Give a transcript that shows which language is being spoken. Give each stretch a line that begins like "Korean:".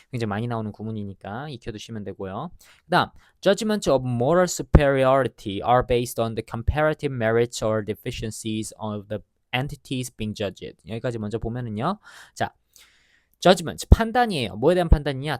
Korean: 굉장히 많이 나오는 구문이니까 익혀두시면 되고요.
English: 그 다음 Judgments of moral superiority are based on the comparative merits or deficiencies of the entities being judged.
Korean: 여기까지 먼저 보면은요. 자, judgment 판단이에요. 뭐에 대한 판단이냐?